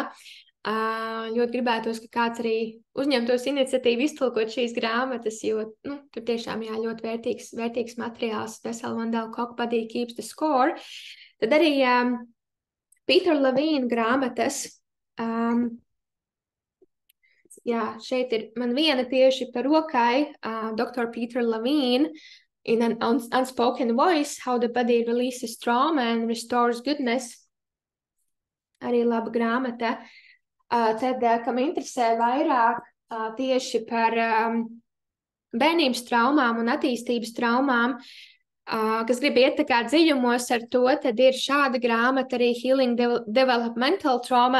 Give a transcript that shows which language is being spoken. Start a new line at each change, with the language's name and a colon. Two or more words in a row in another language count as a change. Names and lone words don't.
Latvian: Ļoti gribētos, ka kāds arī uzņemtos iniciatīvu iztulkot šīs grāmatas, jo tur tiešām jā, ļoti vērtīgs materiāls. Bessel van der Kolk, Body Keeps the Score. Tad arī Peter Levine grāmatas. Jā, šeit ir man viena tieši par rokai, Dr. Peter Levine, In an Unspoken Voice, How the Body Releases Trauma and Restores Goodness. Arī laba grāmata. Tad, kam interesē vairāk tieši par bērnības traumām un attīstības traumām, kas grib iet tā kā dziļumos ar to, tad ir šāda grāmata arī Healing Developmental Trauma.